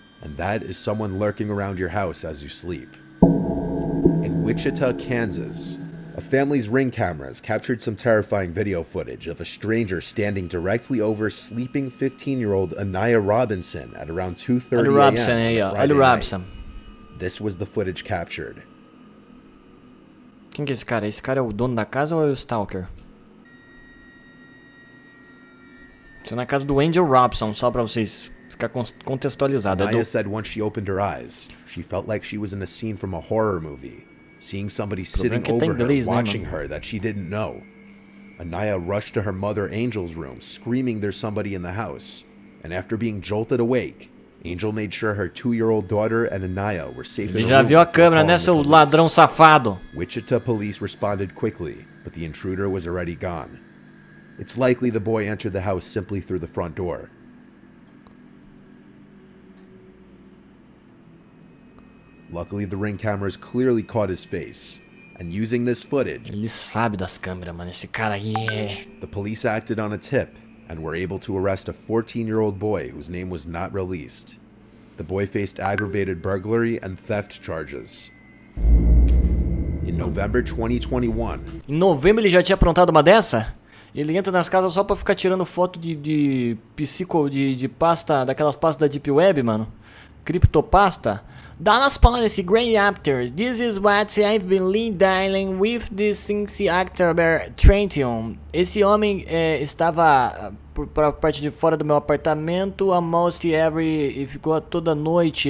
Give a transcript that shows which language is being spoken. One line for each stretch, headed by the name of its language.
English: And that is someone lurking around your house as you sleep. In Wichita, Kansas, a family's Ring cameras captured some terrifying video footage of a stranger standing directly over sleeping 15-year-old Anaya Robinson at around 2:30 a.m. Friday night. This was the footage captured.
Portuguese: Quem que é esse cara? Esse cara é o dono da casa ou é o stalker? Isso é na casa do Angel Robson, só pra vocês ficar contextualizado.
English: Anaya said once she opened her eyes, she felt like she was in a scene from a horror movie, seeing somebody sitting over her, watching her that she didn't know. Anaya rushed to her mother Angel's room, screaming there's somebody in the house. And after being jolted awake, Angel made sure her 2-year-old daughter and Anaya were safe in the room.
Portuguese: Já viu a câmera, né, seu ladrão safado?
English: Wichita police responded quickly, but the intruder was already gone. It's likely the boy entered the house simply through the front door. Luckily, the Ring cameras clearly caught his face. And using this footage,
Portuguese: ele sabe das câmeras, mano. Esse cara aí é...
English: The police acted on a tip and were able to arrest a 14-year-old boy whose name was not released. The boy faced aggravated burglary and theft charges. In November 2021...
Portuguese: Em novembro ele já tinha aprontado uma dessa? Ele entra nas casas só pra ficar tirando foto de pasta, daquelas pastas da Deep Web, mano. Criptopasta. Dallas Policy Grey Actors.
English: This is what I've been dealing with this since October 21.
Portuguese: Esse homem estava por parte de fora do meu apartamento
English: almost every
Portuguese: e ficou toda noite.